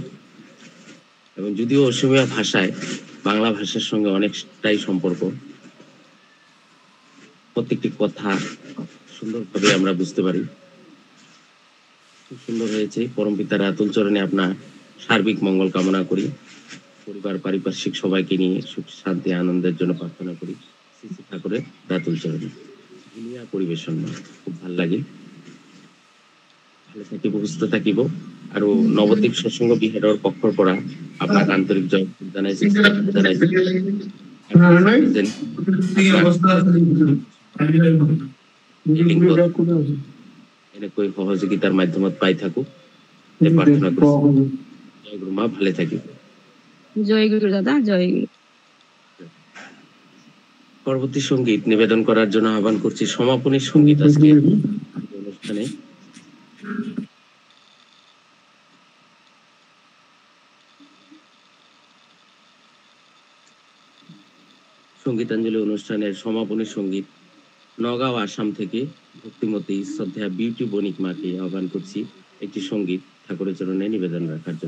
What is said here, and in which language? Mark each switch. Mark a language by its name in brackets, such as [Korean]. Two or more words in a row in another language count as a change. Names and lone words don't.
[Bangla] এবং যদিও অসমীয়া ভাষায় বাংলা ভাষার সঙ্গে অনেকটাই সম্পর্ক, প্রত্যেকটি কথা সুন্দরভাবে আমরা বুঝতে পারি। খুব সুন্দর হয়েছে। পরমপিতার আতুল চরণে আপনার সার্বিক মঙ্গল কামনা করি। পরিবার পারিপার্শ্বিক সবাইকে নিয়ে সুখ শান্তি আনন্দের জন্য প্রার্থনা করি শ্রী শ্রী ঠাকুরের আতুল চরণে। দুনিয়া পরিবেশন খুব ভাল লাগে। [Assamese] ভালো থাকিব, সুস্থ থাকিব। আৰু নৱদ্বীপ সৎসংগ বিহাৰৰ পক্ষৰ পৰা আপোনাক আন্তৰিক জয় জনাইছো। এনেকৈ সহযোগিতাৰ মাধ্যমত পাই থাকো প্ৰাৰ্থনা কৰিছো। জয় গুৰু মা, ভালে থাকিব। [Bangla] জয় গুরু দাদা, জয় গুরু। পরবর্তী সঙ্গীত নিবেদন করার জন্য আহ্বান করছি সমাপনী সঙ্গীত আজকে অনুষ্ঠানে। সঙ্গীতাঞ্জলি অনুষ্ঠানের সমাপনী সঙ্গীত নগাঁও আসাম থেকে ভক্তিমতী শ্রদ্ধেয়া বিউটি বণিক মাকে আহ্বান করছি একটি সঙ্গীত ঠাকুরের চরণে নিবেদন রাখার জন্য।